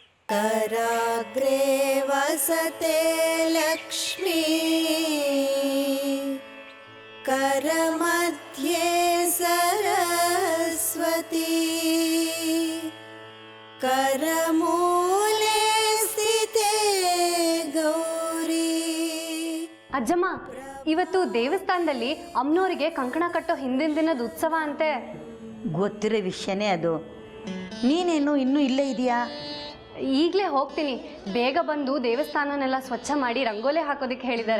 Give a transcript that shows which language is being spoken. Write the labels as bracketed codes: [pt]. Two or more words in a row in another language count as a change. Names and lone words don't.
[sa] कराग्रे वसते लक्ष्मी करमध्ये सरस्वती करमूले स्थिते गौरी. [kn] ಅಜ್ಜಮ್ಮ, ಇವತ್ತು ದೇವಸ್ಥಾನದಲ್ಲಿ ಅಮ್ಮನವರಿಗೆ ಕಂಕಣ ಕಟ್ಟೋ ಹಿಂದಿನ ದಿನದ ಉತ್ಸವ ಅಂತೆ. ಗೊತ್ತಿರೋ ವಿಷಯನೇ ಅದು. ನೀನೇನು ಇನ್ನೂ ಇಲ್ಲೇ ಇದೆಯಾ? ಈಗಲೇ ಹೋಗ್ತೀನಿ. ಬೇಗ ಬಂದು ದೇವಸ್ಥಾನನೆಲ್ಲ ಸ್ವಚ್ಛ ಮಾಡಿ ರಂಗೋಲಿ ಹಾಕೋದಕ್ಕೆ ಹೇಳಿದ್ದಾರೆ.